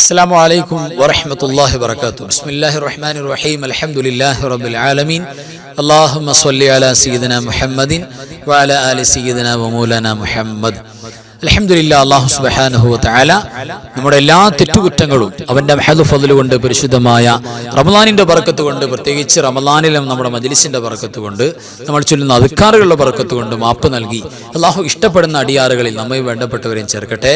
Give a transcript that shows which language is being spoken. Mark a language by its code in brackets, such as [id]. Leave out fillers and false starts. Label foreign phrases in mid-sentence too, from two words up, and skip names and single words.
[ar] السلام عليكم ورحمة الله وبركاته. بسم الله الرحمن الرحيم. الحمد لله رب العالمين. اللهم صل على سيدنا محمد وعلى آل سيدنا ومولانا محمد. [ml] അൽഹംദുലില്ലാ, [ar] الله سبحانه وتعالى [ml] നമ്മുടെ എല്ലാ തെറ്റുകുറ്റങ്ങളും അവന്റെ മഹദ് ഫദ്ൽ കൊണ്ട്, പരിശുദ്ധമായ റമളാനിന്റെ ബറക്കത്ത് കൊണ്ട്, പ്രത്യേകിച്ച് റമളാനിലും നമ്മുടെ മജ്ലിസിന്റെ ബറക്കത്ത് കൊണ്ട്, നമ്മൾ ചൊല്ലുന്ന അദ്കാറുകളുടെ ബറക്കത്ത് കൊണ്ട് മാപ്പ് നൽകി അല്ലാഹു ഇഷ്ടപ്പെടുന്ന അടിയാറുകളിൽ നമ്മെ വേണ്ടപ്പെട്ടവരെയും ചേർക്കട്ടെ.